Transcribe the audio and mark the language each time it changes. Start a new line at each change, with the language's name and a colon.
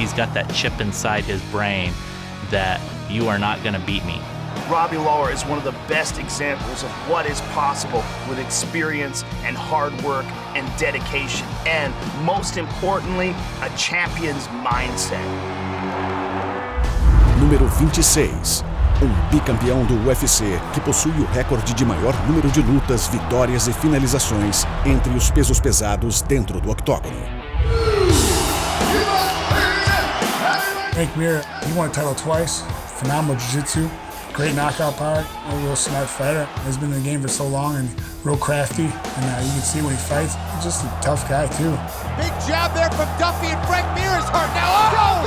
English: He's got that chip inside his brain that you are not going to beat me. Robbie Lawler is one of the best examples of what is possible with experience and hard work and dedication, and most importantly, a champion's mindset.
Portuguese: Número 26. Bicampeão do UFC que possui o recorde de maior número de lutas, vitórias e finalizações entre os pesos pesados dentro do octógono.
English: Frank Mir, he won a title twice. Phenomenal jiu-jitsu, great knockout power, a real smart fighter. He's been in the game for so long and real crafty. And you can see when he fights, he's just a tough guy too. Big jab there from Duffy, and Frank Mir is hurt now.